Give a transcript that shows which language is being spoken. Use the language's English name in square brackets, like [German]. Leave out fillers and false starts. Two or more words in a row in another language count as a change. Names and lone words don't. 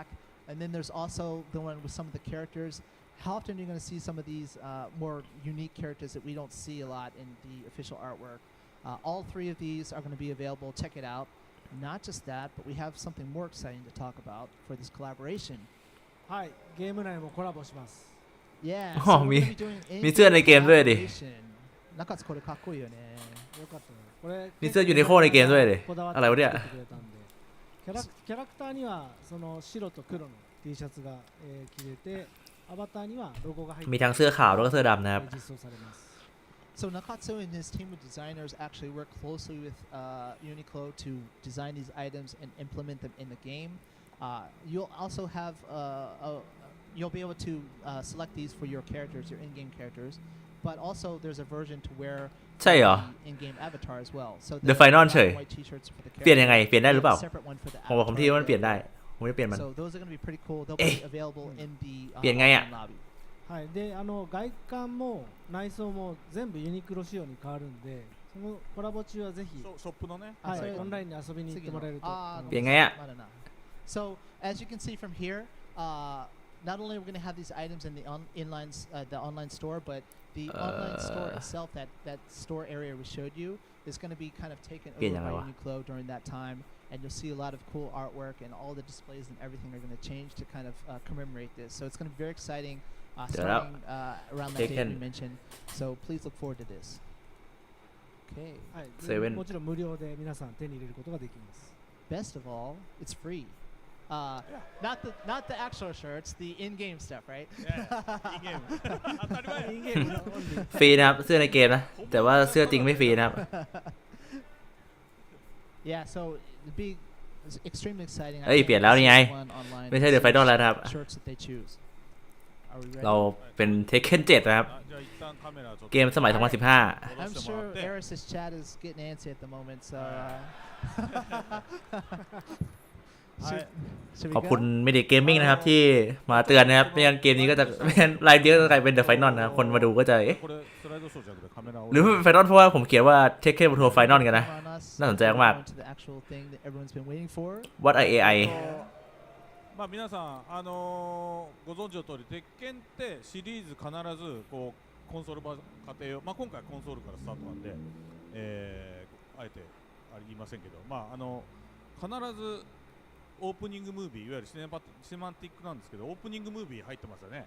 [English] And then there's also the one with some of the characters. How often are you going to see some of these more unique characters that we don't see a lot in the official artwork? All 3 of these are going to be available. Check it out. Not just that, but we have something more exciting to talk about for this collaboration. [Japanese] はい、ゲーム内もコラボします。 [English] Yeah, [Thai] อ๋อ [English] so we're [Thai] มี [English] gonna be doing [Thai] มีเสื้อในเกมด้วยดิ [English] collaboration. [Japanese] 中津これかっこいいよね。よかったね。これ [Thai] มีเสื้อยูนิโคในเกมด้วยดิ [Japanese] こだわって [Thai] อะไรวะเนี่ย [Japanese] 作ってくれたんでキャラクターにはその白と黒の T シャツが、着れてアバターにはロゴが入って [Thai] มีทั้งเสื้อขาวแล้วก็เสื้อดำนะครับ [Japanese] 実装されます。 [English] So Nakatsu and his team of designers actually work closely with Uniqlo to design these items and implement them in the game. You'll also have you'll be able to select these for your characters, your in-game characters, but also there's a version to wear [Thai] ใช่เหรอ [English] the in-game avatar as well. So [Thai] The Final เฉย [English] white t-shirts for the [Thai] เปลี่ยนยังไง [English] characters [Thai] เปลี่ยนได้หรือเปล่า [English] and a separate one for the [Thai] ผมบอกผมที่ว่ามันเปลี่ยน [English] avatar. [Thai] ได้ผมไม่ได้เปลี่ยนมัน [English] So those are going to be pretty cool. They'll [Thai] เอ๊ะ [English] be available in the [Thai] เปลี่ยนไงอะ [English] online lobby. [Japanese] はい、で外観も内装も全部ユニクロ仕様に変わるんで、そのコラボ中はぜひ、ショップのね、はいそれ、オンラインに遊びに行ってもらえると思います。 [Thai] เปลี่ยนไงอะ [English] So as you can see from here, not only are we going to have these items in the online store, but the online store itself, that store area we showed you, is going to be kind of taken over by Uniqlo during that time, and you'll see a lot of cool artwork, and all the displays and everything are going to change to kind of commemorate this. So it's going to be very exciting, starting around that date we mentioned. So please look forward to this. Okay. [Japanese] はい、セブンもちろん無料で皆さん手に入れることができます。 [English] Best of all, it's free. Not the actual shirts, the in-game stuff, right? [Japanese] in-game 当たり前インゲームのオンリー。 [Thai] ฟรีนะครับ เสื้อในเกมนะ แต่ว่าเสื้อจริงไม่ฟรีนะครับ [English] Yeah, so it'd be extremely exciting. [Thai] เอ้ยเปลี่ยนแล้วนี่ไง [English] One online [Thai] ไม่ใช่เดอะไฟนอลแล้วนะครับ [English] shirts that they choose. Are we ready? [Thai] เราเป็นเทคเ e น7นะครับ [Japanese] じゃあ一旦カメラちょっと [Thai] เกมสมัย 2015 [English] I'm [Japanese] 戻しても [English] sure [Japanese] らって [English] Eris's chat is getting antsy at the moment, so should we [Thai] ขอบคุณ [English] go? [Thai] มิดิเกมมิ่งนะครับที่มาเตือนนะครับไม่งั้นเกมนี้ก็จะไม่งั้นไลฟ์เดียวจะกลายเป็นเดอะไฟนอลนะครับคนมาดูก็จะเอ๊ะ [Japanese] これスライドショーじゃなくてカメラを [Thai] หรือไม่เป็นไฟนอลเพราะว่าผมเขียนว่าเทคเ e นทัวร์ไฟนอลกันนะ [English] Come on us. [Thai] น่าสนใจมาก [English] Go into the actual thing that everyone's been waiting for. What are AI [Japanese] まあ皆さんご存知の通り鉄拳ってシリーズ必ずこうコンソール版家庭用まあ今回コンソールからスタートなんであえて言いませんけどまあ必ずオープニングムービーいわゆるシネマティックなんですけどオープニングムービー入ってますよね。